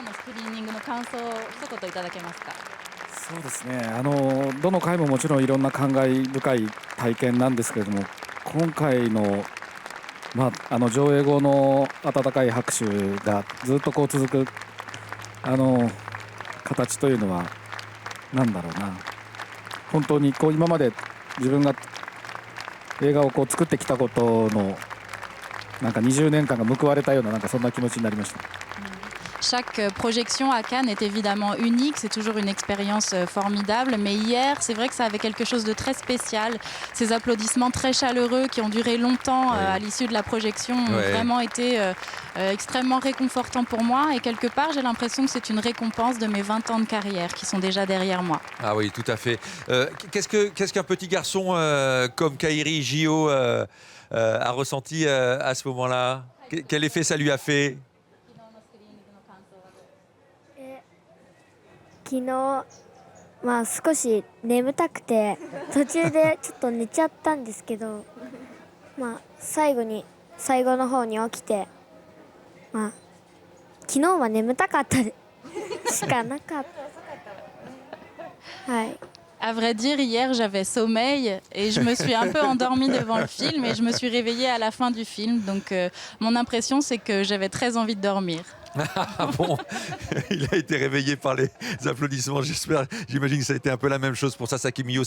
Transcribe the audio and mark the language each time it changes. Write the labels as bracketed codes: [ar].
[ja] そうですね、どの回ももちろんいろんな感慨深い体験なんですけれども、今回の、上映後の温かい拍手がずっとこう続く形というのはなんだろうな、本当にこう今まで自分が映画をこう作ってきたことのなんか20年間が報われたような、なんかそんな気持ちになりました。 [fr] Chaque projection à Cannes est évidemment unique, c'est toujours une expérience formidable, mais hier, c'est vrai que ça avait quelque chose de très spécial. Ces applaudissements très chaleureux qui ont duré longtemps à l'issue de la projection ont vraiment été extrêmement réconfortants pour moi, et quelque part, j'ai l'impression que c'est une récompense de mes 20 ans de carrière qui sont déjà derrière moi. Ah oui, tout à fait. Qu'est-ce qu'un petit garçon comme Kairi Gio a ressenti à ce moment-là? Quel effet ça lui a fait? [ja] 昨日、少し眠たくて途中でちょっと寝ちゃったんですけど、最後の方に起きて、昨日は眠たかったしかなかった。はい。 [fr] À vrai dire, hier, j'avais sommeil et je me suis un peu endormie devant le film et je me suis réveillée à la fin du film. Donc, mon impression, c'est que j'avais très envie de dormir. Ah bon, il a été réveillé par les applaudissements, j'imagine que ça a été un peu la même chose pour Sasaki Miyu.